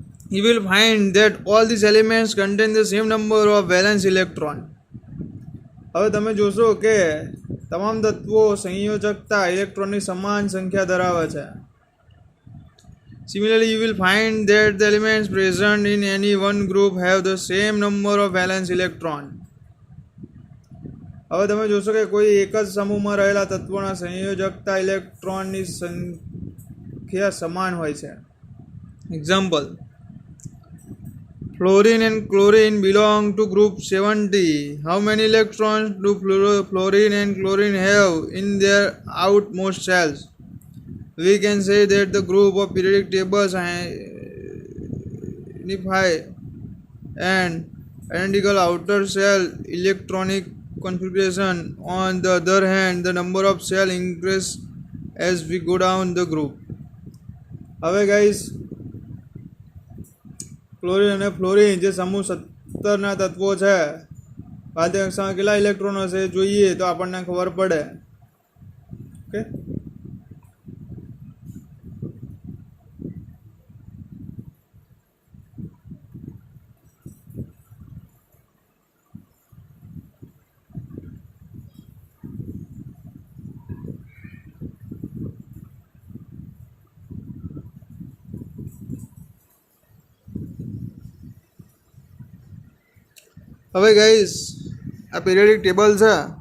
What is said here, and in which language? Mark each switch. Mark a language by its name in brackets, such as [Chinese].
[English] You will find that all these elements contain the same number of valence electron. [Gujarati] હવે તમે જોશો કે તમામ તત્વો સંયોજકતા ઇલેક્ટ્રોનની સમાન સંખ્યા ધરાવે છે. [English] Similarly, you will find that the elements present in any one group have the same number of valence electron. [Gujarati] હવે તમે જોશો કે કોઈ એક જ સમૂહમાં રહેલા તત્વોના સંયોજકતા ઇલેક્ટ્રોનની સંખ્યા સમાન હોય છે. [English] Example: Fluorine and chlorine belong to group 70. How many electrons do fluorine and chlorine have in their outmost shells? We can say that the group of periodic tables identify an identical outer shell electronic configuration. On the other hand, the number of cells increase as we go down the group. [Gujarati] હવે guys, chlorine અને fluorine જે સમૂહ 17ના તત્વો છે, ભારતીય કક્ષામાં કેટલા ઇલેક્ટ્રોનો છે જોઈએ તો આપણને ખબર પડે. ઓકે, હવે ગાઈસ આ પીરિયડિક ટેબલ છે,